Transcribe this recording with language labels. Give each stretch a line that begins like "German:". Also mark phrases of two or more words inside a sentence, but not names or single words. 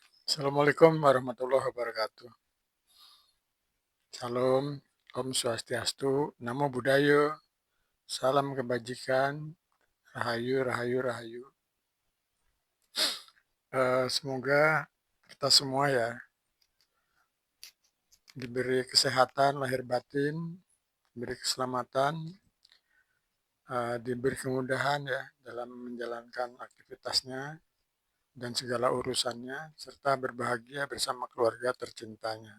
Arabic: السلام عليكم ورحمة الله وبركاته.
Indonesian: Salam,
Sanskrit: Om Swastiastu,
Pali: Namo Buddhaya,
Indonesian: salam kebajikan, rahayu, rahayu, rahayu. Semoga kita semua ya diberi kesehatan lahir batin, diberi keselamatan, diberi kemudahan ya dalam menjalankan aktivitasnya dan segala urusannya, serta berbahagia bersama keluarga tercintanya.